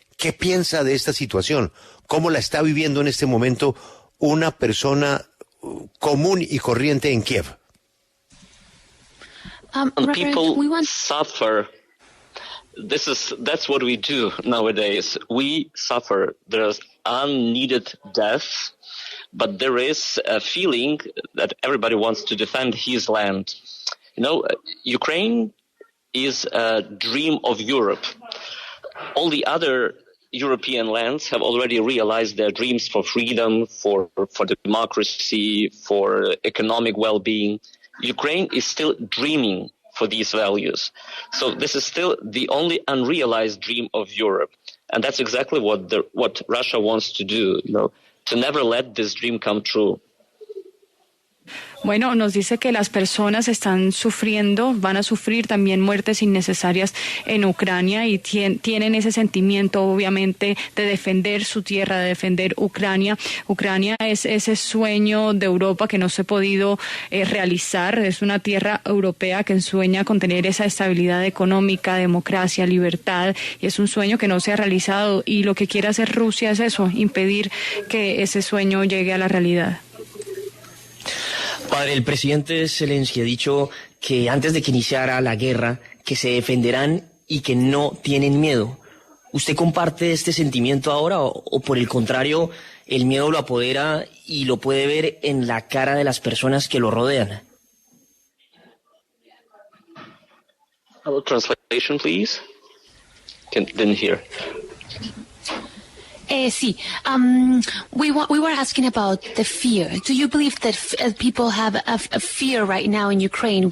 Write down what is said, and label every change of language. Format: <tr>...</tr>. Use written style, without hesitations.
<es>¿Qué piensa de esta situación? ¿Cómo la está viviendo en este momento una persona común y corriente en Kiev?</es> <en>People suffer. That's what we do nowadays. We suffer. There's unneeded death, but there is a feeling that everybody wants to defend his land. You know, Ukraine is a dream of Europe. All the other European lands have already realized their dreams for freedom, for democracy, for economic well-being. Ukraine is still dreaming for these values. So this is still the only unrealized dream of Europe. And that's exactly what Russia wants to do, you know, to never let this dream come true.</en> <es>Bueno, nos dice que las personas están sufriendo, van a sufrir también muertes innecesarias en Ucrania y tienen ese sentimiento, obviamente, de defender su tierra, de defender Ucrania. Ucrania es ese sueño de Europa que no se ha podido realizar. Es una tierra europea que sueña con tener esa estabilidad económica, democracia, libertad, y es un sueño que no se ha realizado. Y lo que quiere hacer Rusia es eso, impedir que ese sueño llegue a la realidad. Padre, el presidente Zelensky ha dicho que antes de que iniciara la guerra, que se defenderán y que no tienen miedo. ¿Usted comparte este sentimiento ahora o por el contrario, el miedo lo apodera y lo puede ver en la cara de las personas que lo rodean?</es> <en>Hello, translation, please. Didn't hear.</en> <es>Sí.</es> <en>We were asking about the fear. Do you believe that people have a fear right now in Ukraine?</en>